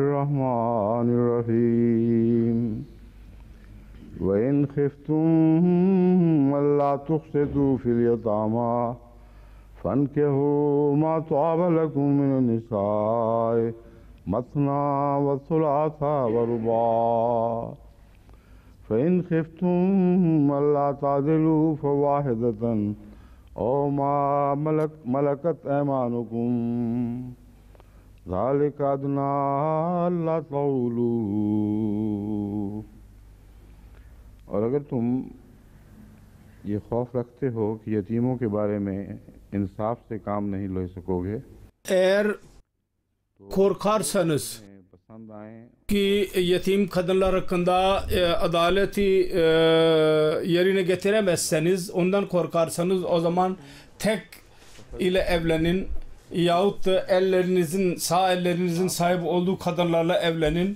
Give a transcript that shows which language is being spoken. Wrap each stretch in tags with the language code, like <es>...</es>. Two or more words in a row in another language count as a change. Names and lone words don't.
<ar>الرحمن الرحيم وإن خفتم ألا تقسطوا في اليتامى فانكحوا ما طاب لكم من النساء مثنى وثلاث ورباع فإن خفتم ألا تعدلوا فواحدة أو ما ملكت أيمانكم ذلك أدنى ألا تعولوا.</ar> <hi>और अगर तुम ये खौफ रखते हो कि यतीमों के बारे में इंसाफ से काम नहीं ले सकोगे,</hi> <tr>eğer korkarsanız</tr> <hi>पसंद आए</hi> <tr>ki yetim kadınlar hakkında adaleti yerine getiremezseniz, ondan korkarsanız o zaman tek ile evlenin yahut da sağ ellerinizin sahip olduğu kadınlarla evlenin.</tr>